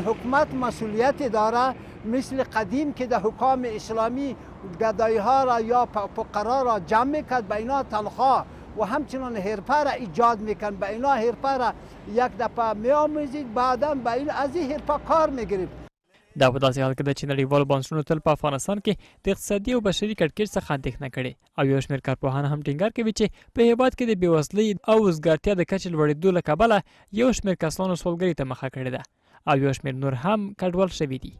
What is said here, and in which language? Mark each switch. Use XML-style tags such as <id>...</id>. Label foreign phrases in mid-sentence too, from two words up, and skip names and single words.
<fa>حکومت مسئولیت داره مثل قدیم که در حکام اسلامی گدایی ها را یا فقرا را جمع میکرد، به اینا تنخواه و همچنان حرفه را ایجاد میکن، به اینا حرفه را یک دفعه میآموزید، بعدا به این از این حرفه کار میگرید.</fa> <ps>دا په داسې حال کې ده چې نړیوالو بانسونو تل په افغانستان کې د اقتصادي او بشري کړکېچ څخه اندېښنه کړې او یو شمېر کارپوهان هم ټینګار کوي چې په هېواد کې د بېوزلۍ او وزګارتیا د کچې لوړېدو له کبله یو شمېر کسانو سوالګرۍ ته مخه کړې ده او یو شمېر نور هم کډوال شوي دي.</ps>